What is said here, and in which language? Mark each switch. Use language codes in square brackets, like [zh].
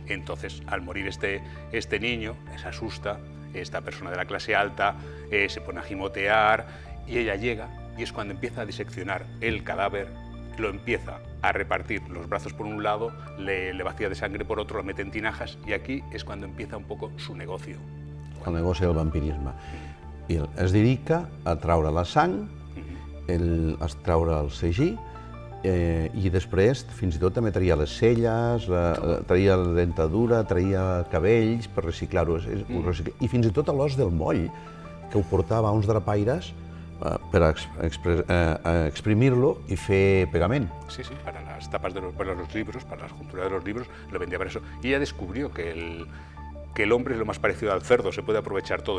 [es] Entonces, al morir este niño, se asusta, esta persona de la clase alta se pone a gimotear y ella llega y es cuando empieza a diseccionar el cadáver, lo empieza a repartir los brazos por un lado, le vacía de sangre por otro, lo mete en tinajas y aquí es cuando empieza un poco su negocio. [ca] El negoci del vampirisme. I es dedica a traure la sang, a traure el segí, i després fins i tot també traia les celles, traia la dentadura, traia cabells per reciclar-ho, i fins i tot l'os del moll, que ho portava a uns drapaires per exprimir-lo y fer pegament. [es] Sí, sí, para las tapas de los libros, para las junturas de los libros, lo vendía para eso. Y ella descubrió que el hombre es lo más parecido al cerdo, se puede aprovechar todo.